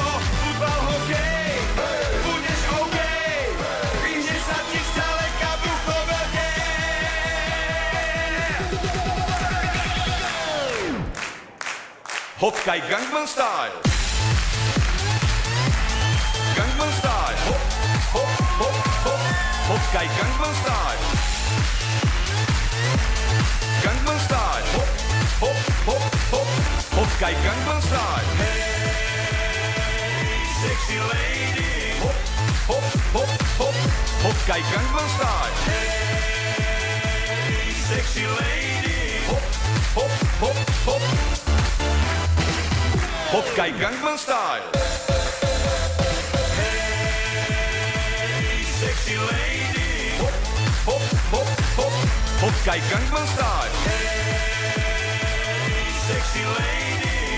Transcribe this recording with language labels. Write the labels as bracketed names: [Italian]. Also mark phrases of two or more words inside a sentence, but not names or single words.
[Slovak] Futbal, hokej, budeš OK. Vyhne sa ti zďaleka brucho veľké. Hokkaj Gangnam Style. Gangnam Style. Hop, hop, hop, hop. Hokkaj Gangnam Style. Gangnam Style. Hop, hop, hop, hop. Hokkaj Gangnam Style. [English] Hey, sexy lady. [Slovak] Hop, hop, hop, hop. Hokkaj Gangnam Style. [English] Hey, sexy lady. [Slovak] Hop, hop, hop, hop. Hokkaj Gangnam Style. [English] Hey, sexy lady. [Slovak] Hop, hop, hop, hop. Hokkaj Gangnam Style. [English] Hey, sexy lady.